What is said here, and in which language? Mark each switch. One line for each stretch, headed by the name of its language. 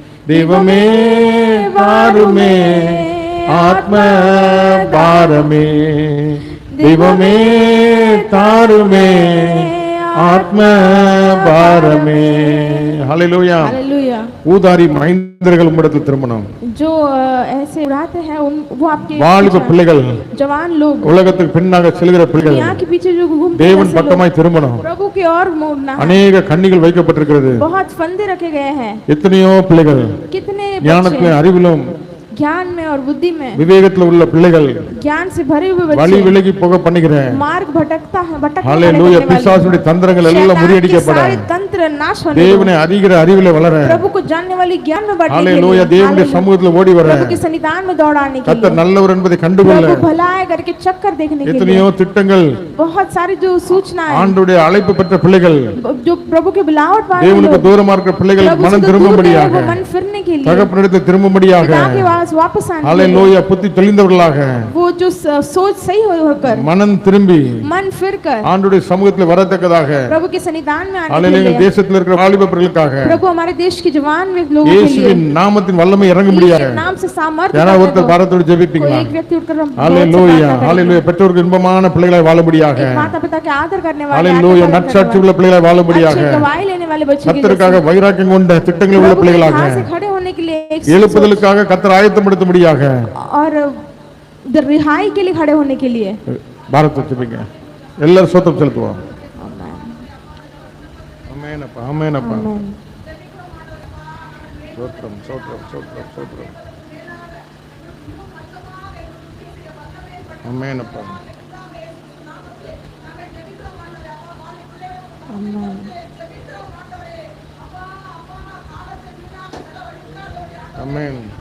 Tamil: தெய்வமே பாருமே, ஆத்ம பாரமே, தெய்வமே தாருமே, ஆத்ம பாரமே. ஹல்லேலூயா. ஊதாரி மைந்தர்கள் உம்மிடத்தில் திரும்பணும்.
Hindi: जो ऐसे उड़ाते हैं वो आपके
Tamil: வாலிப பிள்ளைகள்,
Hindi: जवान लोग,
Tamil: உலகத்துக்கு பின்னாக செல்கிற பிள்ளைகள்
Hindi: यहाँ के पीछे जो घूमते हैं,
Tamil: தேவன் பக்கமாய் திரும்பணும்.
Hindi: प्रभु की ओर मुड़ना.
Tamil: अनेक கண்ணிகள் வைக்கப்பட்டிருக்கிறது.
Hindi: बहुत फंदे रखे गए हैं.
Tamil: எத்தனையோ பிள்ளைகள்
Hindi: कितने
Tamil: ஞானத்திலும் அறிவிலும்
Hindi: ज्ञान में और बुद्धि में
Tamil: விவேகத்துல உள்ள பிள்ளைகள்
Hindi: ज्ञान से भरे हुए
Tamil: வழி
Hindi: बच्चे
Tamil: விலகி போக பண்ணுகிறேன்
Hindi: मार्ग भटकता है भटकने
Tamil: ஹalleluya பிசாசுடைய தந்திரங்கள் எல்லாம் முறியடிக்கப்பட
Hindi: सारे तंत्र नाश होने
Tamil: தேவனை அறிகிற அறிவிலே வளர
Hindi: प्रभु को जानने वाली ज्ञान में बढ़ने के
Tamil: ஹalleluya
Hindi: लिए
Tamil: தேவனுடைய சமூகத்துல ஓடி வர
Hindi: प्रभु के सन्निधान में दौड़ाने के
Tamil: கர்த்தர்
Hindi: लिए
Tamil: நல்லவர் என்பதை கண்டுகொள்ள
Hindi: प्रभु भला है करके चक्कर देखने के
Tamil: எத்தனையோ
Hindi: लिए
Tamil: திட்டங்கள்
Hindi: बहुत सारी जो सूचनाएं
Tamil: ஆண்டவருடைய அழைப்பு பெற்ற பிள்ளைகள்
Hindi: जो प्रभु के बुलावट वाले
Tamil: தேவனுக்கு தூரமா இருக்கிற பிள்ளைகள் மனம் திரும்பும்படியாக
Hindi: मन फिरने के लिए
Tamil: தகப்பனிடத்தில் திரும்பும்படியாக
Hindi: ताकि वापस आने
Tamil: ஹalleluya புத்தி தெளிந்தவர்களாக
Hindi: वो जो सोच सही होकर
Tamil: மனம் திரும்பி
Hindi: मन फिरकर
Tamil: ஆண்டவருடைய சமூகத்தில் வரத்தக்கதாக
Hindi: प्रभु के सन्निधान में आने के
Tamil: ஹalleluya
Hindi: लिए
Tamil: தேசத்தில் இருக்கிற வாலிபர்களுக்காக
Hindi: प्रभु हमारे देश के जवान लोगों के लिए
Tamil: இயேசுவின் நாமத்தின் வல்லமை இறங்கும்படியாக
Hindi: नाम से सामर्थ्य
Tamil: யாரா ஒருத்தர் பாரத்தோடு ஜெபிப்பீங்களா
Hindi: एक व्यक्ति उठकर
Tamil: ஹalleluya ஹalleluya பெற்றோருக்கு இன்பமான பிள்ளைகளாய் வாழும்படியாக
Hindi: माता पिता के आदर करने वाले
Tamil: ஹalleluya நற்சாட்சி உள்ள பிள்ளைகளாய் வாழும்படியாக
Hindi: गवाही लेने वाले बच्चे
Tamil: கர்த்தருக்காக வைராக்கியம் கொண்ட திட்டங்கள் உள்ள பிள்ளைகளாக
Hindi: से खड़े होने के लिए
Tamil: எழுப்புதலுக்காக கர்த்தர் ஆயத்தப்படுத்தும்படியாக
Hindi: और रिहाई के लिए खड़े होने के लिए
Tamil: பாரத்தை ஜெபிங்க எல்லாரும் ஸ்தோத்திரம் செலுத்துவோம் ஆமென் அப்பா ஆமென் அப்பா ஸ்தோத்திரம் ஸ்தோத்திரம் ஸ்தோத்திரம் ஸ்தோத்திரம் ஆமென் அப்பா ஆமென் ஆமென்